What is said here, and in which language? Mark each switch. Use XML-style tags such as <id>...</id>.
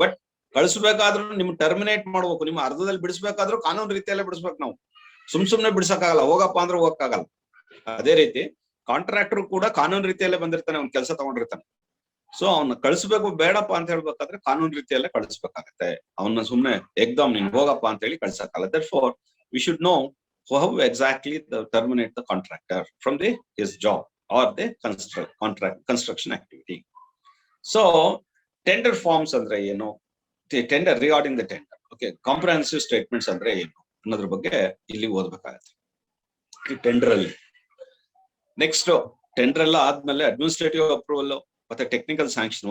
<kn>But ಕಳಿಸ್ಬೇಕಾದ್ರೂ ನಿಮ್ terminate ಮಾಡ್ಬೇಕು, ನಿಮ್ಮ ಅರ್ಧದಲ್ಲಿ ಬಿಡಿಸ್ಬೇಕಾದ್ರೂ ಕಾನೂನು ರೀತಿಯಲ್ಲೇ ಬಿಡಿಸ್ಬೇಕು. ನಾವು ಸುಮ್ನೆ ಬಿಡ್ಸಕ್ಕಾಗಲ್ಲ, ಹೋಗಪ್ಪ ಅಂದ್ರೆ ಹೋಗಕ್ಕಾಗಲ್ಲ. ಅದೇ ರೀತಿ ಕಾಂಟ್ರಾಕ್ಟರ್ ಕೂಡ ಕಾನೂನು ರೀತಿಯಲ್ಲೇ ಬಂದಿರ್ತಾನೆ, ಅವ್ನ ಕೆಲಸ ತಗೊಂಡಿರ್ತಾನೆ. ಸೊ ಅವ್ನ ಕಳಿಸ್ಬೇಕು, ಬೇಡಪ್ಪ ಅಂತ ಹೇಳ್ಬೇಕಾದ್ರೆ ಕಾನೂನು ರೀತಿಯಲ್ಲೇ ಕಳಿಸ್ಬೇಕಾಗತ್ತೆ. ಅವನ್ನ ಸುಮ್ನೆ ಎಕ್ದಮ್ ನೀನ್ ಹೋಗಪ್ಪ ಅಂತ ಹೇಳಿ ಕಳ್ಸಕ್ಕಾಗಲ್ಲ.</kn> <en>Therefore we should know how exactly terminate the contractor from his job or the construction activity.</en> <kn>So tender forms ಅಂದ್ರೆ ಏನು, tender</kn> <en>regarding the tender,</en> <kn>okay, comprehensive statements ಅಂದ್ರೆ ಏನು ಅನ್ನೋದ್ರ ಬಗ್ಗೆ ಇಲ್ಲಿ ಓದ್ಬೇಕಾಗತ್ತೆ ಈ ಟೆಂಡರ್ ಅಲ್ಲಿ. ನೆಕ್ಸ್ಟ್ ಟೆಂಡರ್ ಎಲ್ಲ ಆದ್ಮೇಲೆ ಅಡ್ಮಿನಿಸ್ಟ್ರೇಟಿವ್ ಅಪ್ರೂವಲ್ ಮತ್ತೆ ಟೆಕ್ನಿಕಲ್ ಸ್ಯಾಂಕ್ಷನ್.</kn>